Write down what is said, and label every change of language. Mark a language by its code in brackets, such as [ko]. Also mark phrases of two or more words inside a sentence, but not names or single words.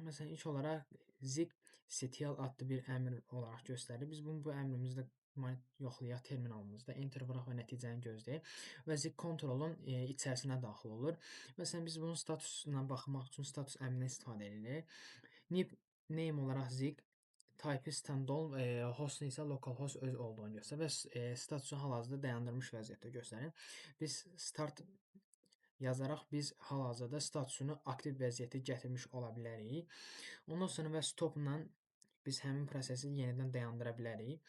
[az] Məsələn, ilk olaraq Zig ctl adlı bir əmr olaraq göstərir. Biz bu əmrimizdə yoxlayaq terminalımızda, enter vuraq və nəticəni gözləyək və Zig kontrolun içərisinə daxil olur. Məsələn, biz bunun statusuna baxmaq üçün status əmrindən istifadə edirik. Name olaraq Zig, [en] type standalone, [az] host isə localhost öz olduğunu göstərir və statusu hal-hazırda dayandırmış vəziyyətdə göstərir. Biz start yazaraq biz hal-hazırda statusunu aktiv vəziyyətə gətirmiş ola bilərik. Ondan sonra və stopla biz həmin prosesi yenidən dayandıra bilərik.